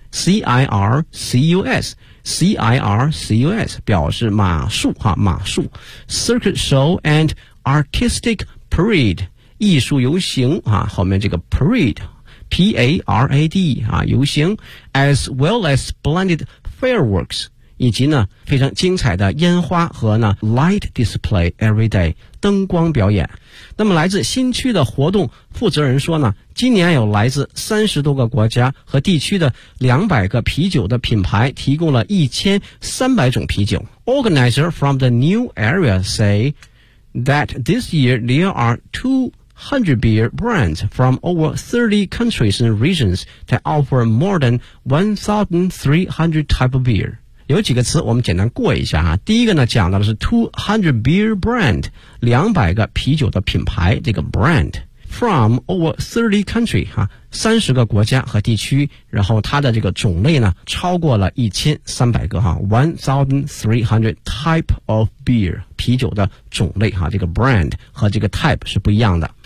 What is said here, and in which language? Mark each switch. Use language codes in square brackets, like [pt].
[zh] C-I-R-C-U-S 表示马术哈，马术 [en] Circuit show and artistic parade [zh] 艺术游行啊，后面这个 parade P-A-R-A-D 啊，游行 [en] as well as splendid fireworks [zh] 以及呢非常精彩的烟花和呢 [en] light display every day [zh] 灯光表演。那么来自新区的活动负责人说呢，今年有来自30多个国家和地区的200个啤酒的品牌提供了1300种啤酒。 [en] Organizer from the new area say that this year there are 200 beer brands from over 30 countries and regions that offer more than 1,300 type of beer。 [zh] 有几个词我们简单过一下啊。第一个呢讲到的是 [en] 200 beer brand， [zh] 200个啤酒的品牌，这个 [en] brand from over 30 country [zh] 啊，30个国家和地区，然后它的这个种类呢超过了1300个啊， [en] 1300 type of beer， [zh] 啤酒的种类啊，这个 brand 和这个 type 是不一样的。